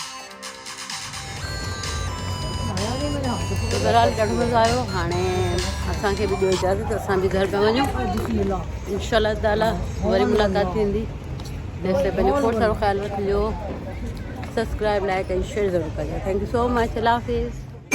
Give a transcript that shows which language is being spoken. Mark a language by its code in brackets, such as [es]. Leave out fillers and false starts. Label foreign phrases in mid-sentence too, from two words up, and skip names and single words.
[sd] तो बहरहाल ॾाढो मज़ो आयो। हाणे असांखे बि ॾियो इजाज़त, असां बि घर पिया वञूं। [ar] إن شاء الله تعالى [sd] वरी मुलाक़ात थींदी। तेसिताईं पंहिंजो खोड़ सारो ख़्यालु रखिजो। सब्सक्राइब, लाइक ऐं शेयर ज़रूरु कजो। [en] Thank you so much. [ur] اللہ حافظ.